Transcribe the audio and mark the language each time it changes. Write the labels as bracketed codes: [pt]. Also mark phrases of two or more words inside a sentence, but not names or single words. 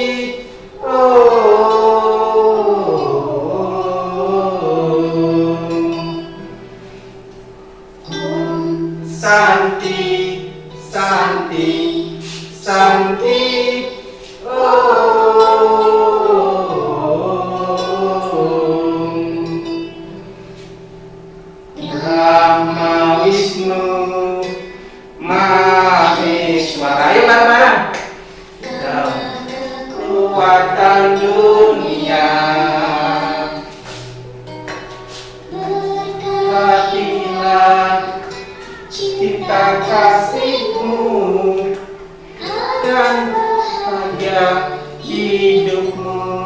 [sa] Om Santi Santi Santi Om Brahma Wisnu Maheswara. [id] Ayo bareng-bareng. Kekuatan dunia, berkatilah cinta kasihmu dan bahagia hidupmu.